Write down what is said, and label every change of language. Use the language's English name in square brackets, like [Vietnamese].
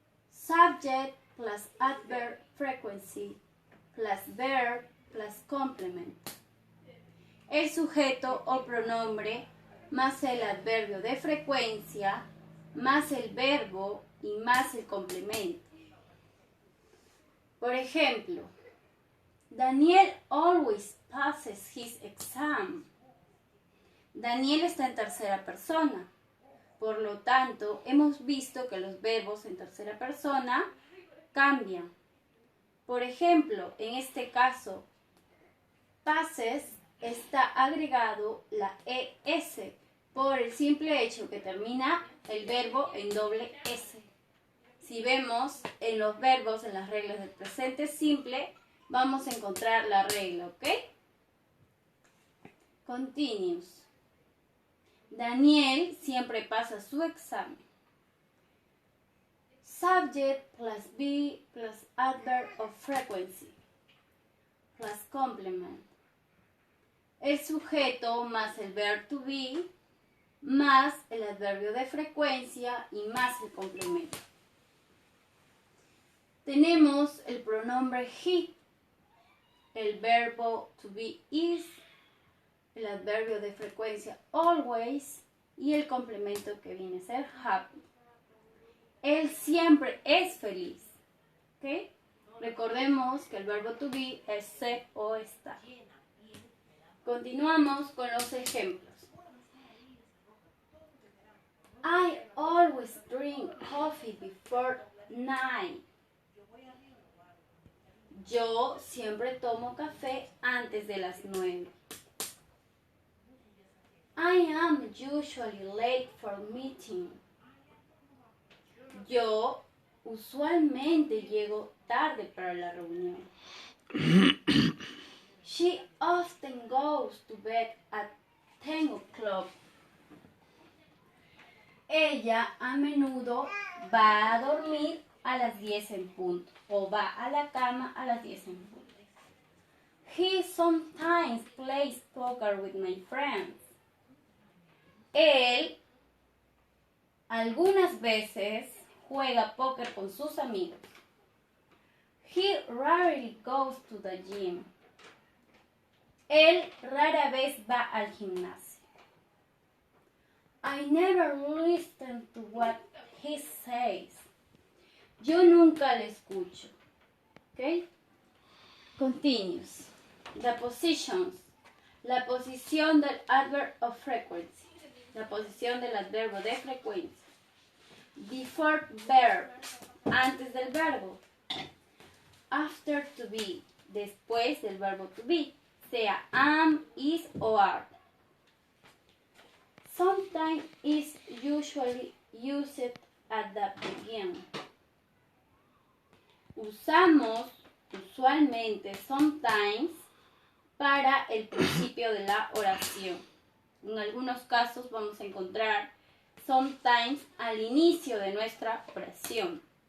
[English] Subject plus adverb frequency plus verb plus complement. [Spanish] El sujeto o pronombre más el adverbio de frecuencia más el verbo y más el complemento. Por ejemplo, [English] Daniel always passes his exam. [Spanish] Daniel está en tercera persona. Por lo tanto, hemos visto que los verbos en tercera persona cambian. Por ejemplo, en este caso, passes está agregado la ES por el simple hecho que termina el verbo en doble S. Si vemos en los verbos, en las reglas del presente simple, vamos a encontrar la regla, ¿ok? Continuous. Daniel siempre pasa su examen. [English] Subject plus be plus adverb of frequency plus complement. [Spanish] El sujeto más el verb to be más el adverbio de frecuencia y más el complemento. Tenemos el pronombre he, el verbo to be is, el adverbio de frecuencia always y el complemento que viene a ser happy. Él siempre es feliz. ¿Ok? Recordemos que el verbo to be es ser o estar. Continuamos con los ejemplos. [English] I always drink coffee before 9. [Spanish] Yo siempre tomo café antes de las 9. [English] I am usually late for meeting. [Spanish] Yo usualmente llego tarde para la reunión. [English] She often goes to bed at 10 o'clock. [Spanish] Ella a menudo va a dormir a las 10 en punto o va a la cama a las 10 en punto. [English] He sometimes plays poker with my friends. [Spanish] Él algunas veces juega póker con sus amigos. [English] He rarely goes to the gym. [Spanish] Él rara vez va al gimnasio. [English] I never listen to what he says. [Spanish] Yo nunca le escucho. Okay? Continues. [English] The positions. [Spanish] La posición del [English] adverb of frequency. [Spanish] La posición del adverbio de frecuencia. [English] Before verb. [Spanish] Antes del verbo. [English] After to be. [Spanish] Después del verbo to be. Sea am, is o are. [English] Sometimes is usually used at the beginning. [Spanish] Usamos usualmente sometimes para el principio de la oración. En algunos casos vamos a encontrar sometimes al inicio de nuestra oración.